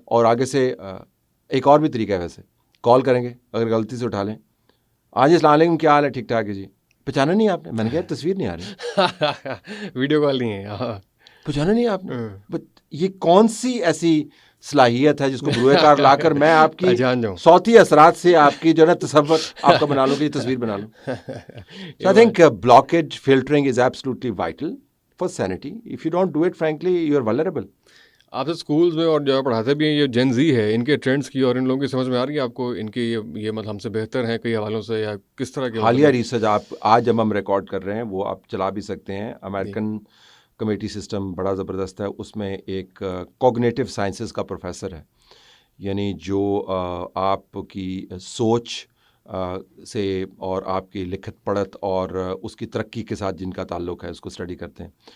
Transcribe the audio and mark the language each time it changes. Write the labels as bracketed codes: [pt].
[ur] اور آگے سے ایک اور بھی طریقہ ہے ویسے, کال کریں گے اگر غلطی سے اٹھا لیں, آج السلام علیکم, کیا حال ہے, ٹھیک ٹھاک ہے جی, پہچانا نہیں آپ نے. میں نے کہا تصویر نہیں آ رہی, ویڈیو کال نہیں ہے, پہچانا نہیں آپ نے. یہ کون سی ایسی صلاحیت ہے جس کو بروئے کار لا کر میں آپ کی صوتی اثرات سے آپ کی جو ہے نا تصور آپ کا بنا لوں, کہ یہ تصویر بنا لوں. [en] So I think blockage filtering is absolutely vital for sanity. If you don't do it, frankly, you are vulnerable. [ur] آپ سے اسکولز میں اور جو پڑھاتے بھی ہیں, یہ جین زی ہے, ان کے ٹرینڈس کی اور ان لوگوں کی سمجھ میں آ رہی ہے آپ کو, ان کے یہ مطلب ہم سے بہتر ہیں کئی حوالوں سے, یا کس طرح کے حالیہ ریسرچ آپ آج جب ہم ریکارڈ کر رہے ہیں وہ آپ چلا بھی سکتے ہیں. امریکن کمیٹی سسٹم بڑا زبردست ہے, اس میں ایک کوگنیٹو سائنسز کا پروفیسر ہے, یعنی جو آپ کی سوچ سے اور آپ کی لکھت پڑھت اور اس کی ترقی کے ساتھ جن کا تعلق ہے اس کو اسٹڈی کرتے ہیں.